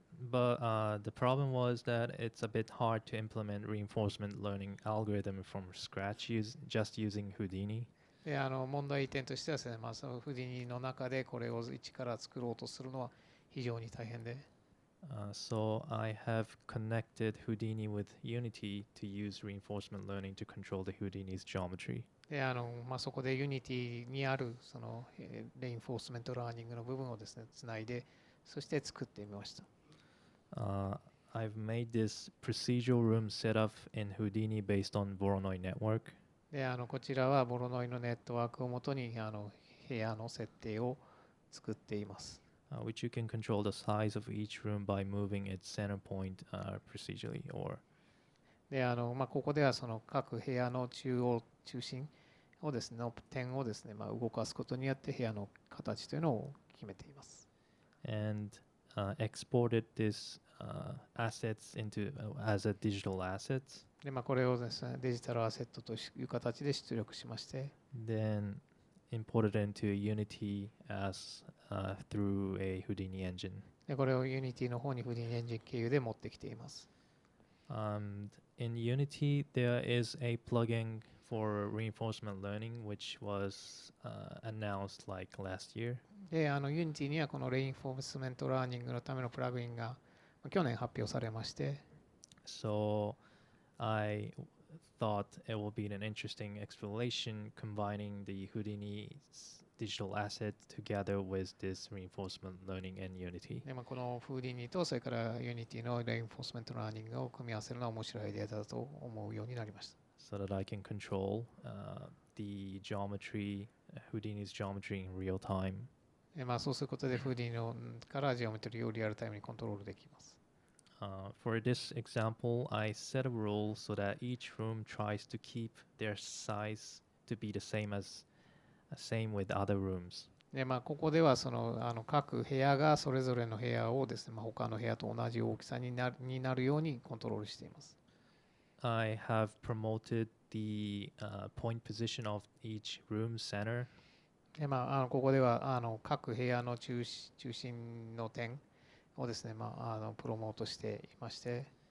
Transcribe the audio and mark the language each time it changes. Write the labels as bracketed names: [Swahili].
[English] But the problem was that it's a bit hard to implement reinforcement learning algorithm from scratch just using Houdini. [Japanese] で問題点としてはですね、そのフディニの中でこれを一から作ろうとするのは非常に大変で、 [English] So I have connected Houdini with Unity to use reinforcement learning to control the Houdini's geometry. [Japanese] でそこで Unity にあるその、レインフォースメントラーニングの部分をですね、つないで、そして作ってみました。 [English] I've made this procedural room setup in Houdini based on Voronoi network. [Japanese] でこちらはボロノイのネットワークをもとに部屋の設定を作っています。 [English] Which you can control the size of each room by moving its center point procedurally. Or [Japanese] でここではその各部屋の中心をですね、点をですね、動かすことによって部屋の形というのを決めています。 [English] and exported this assets into as a digital assets. [Japanese] でこれをですね、デジタルアセットという形で出力しまして、 [English] Then imported into Unity as through a Houdini engine. [Japanese] でこれを Unity の方に Houdini エンジン経由で持ってきています。 [English] In Unity, there is a plugin for reinforcement learning, which was announced like last year. [Japanese] でUnity にはこのレインフォースメントラーニングのためのプラグインが去年発表されまして、 [English] So I thought it would be an interesting exploration combining the Houdini's digital asset together with this reinforcement learning in Unity. [Japanese] でこの Houdini とそれから Unity のレインフォースメントラーニングを組み合わせるのは面白いアイデアだと思うようになりました。 [English] So that I can control the geometry, Houdini's geometry in real time. [Japanese] でそうすることで Houdini からジオメトリーをリアルタイムにコントロールできます。 [English] For this example, I set a rule so that each room tries to keep their size to be the same with other rooms. [Japanese] でここではその各部屋がそれぞれの部屋をですね、他の部屋と同じ大きさになるようにコントロールしています。 [English] I have promoted the point position of each room center. [Japanese] でここでは各部屋の中心の点をですね、プロモートしていまして、